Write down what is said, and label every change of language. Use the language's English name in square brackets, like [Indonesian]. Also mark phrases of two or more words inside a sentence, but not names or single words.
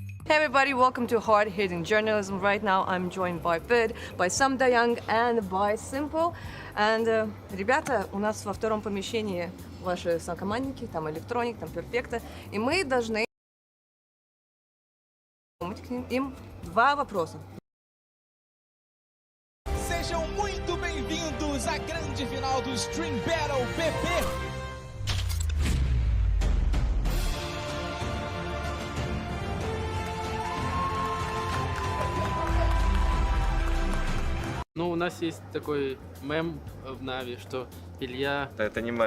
[English] Hey everybody, welcome to Hard Hitting Journalism. Right now I'm joined by Vid, by Sam Dayang and by Simple. And, [Russian] ребята, у нас во втором помещении ваши сокомандники, там электроник, там перфекта. И мы должны им два вопроса. [Portuguese] Sejam muito bem-vindos à grande final do Stream Battle BP. [Russian] Ну, у нас есть такой мем в Нави, что Илья это не мем.